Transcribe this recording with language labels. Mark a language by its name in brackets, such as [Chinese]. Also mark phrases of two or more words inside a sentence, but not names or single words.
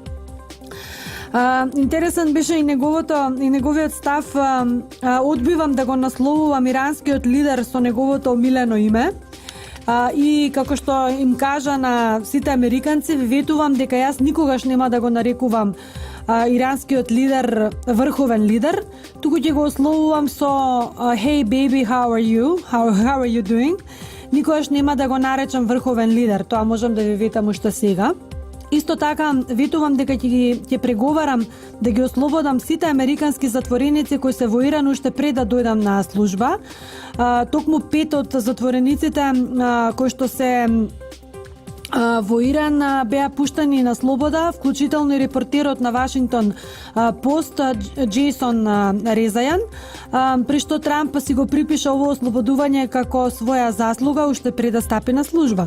[Macedonian] Интересен беше и неговиот став, одбивам да го насловувам иранскиот лидер со неговото омилено име. И како што им кажа на сите американци, ветувам дека јас никогаш нема да го нарекувам иранскиот лидер врховен лидер, туку ќе го ословувам со [English] "Hey baby, how are you? How are you doing?" [Macedonian] Никогаш нема да го наречам врховен лидер, тоа можам да ви ветам уште сега. Исто така ветувам дека ќе преговарам да ги ослободам сите американски затвореници кои се во Иран уште пред да дојдам на служба. Токму 5 од затворениците кои што се во Иран беа пуштани на слобода, вклучително и репортерот на Вашингтон Пост Джейсон Резајан, при што Трамп си го припиша ово ослободување како своја заслуга уште пред да стапи на служба.